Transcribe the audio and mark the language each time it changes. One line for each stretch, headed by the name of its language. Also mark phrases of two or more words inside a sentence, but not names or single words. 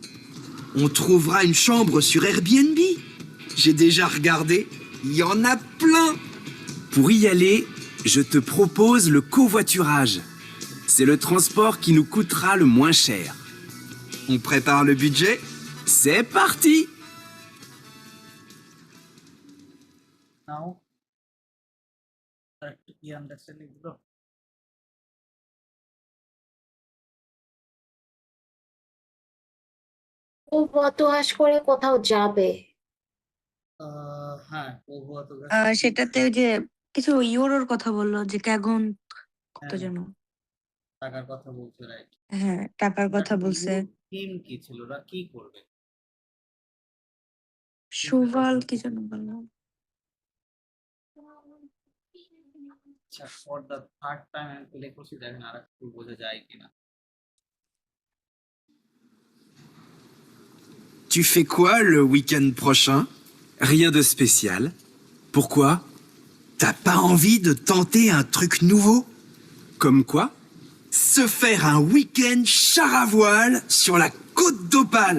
French: On trouvera une chambre sur Airbnb. J'ai déjà regardé, il y en a plein. Pour y aller, je te propose le covoiturage. C'est le transport qui nous coûtera le moins cher. On prépare le budget? C'est parti!
English: Now, you understanding, bro?
Bangla: ও বতোয়াশ করে কোথাও যাবে। হ্যাঁ ও গত সেটাতে ওই যে কিছু ইউরোর কথা বললো যে ক্যাগন কত হ্যাঁ, যেন। টাকার কথা বলছে, রাইট? হ্যাঁ, টাকার কথা বলছে। টিম কি ছিল, ওরা কি করবে? সুভাল কি যেন বললো। আচ্ছা,
English: for the third time
Bangla: আমি প্লে করছি, দেখেন আর একটু বোঝা যায় কিনা।
French: Tu fais quoi le week-end prochain? Rien de spécial. Pourquoi? T'as pas envie de tenter un truc nouveau? Comme quoi? Se faire un week-end char à voile sur la côte d'Opale.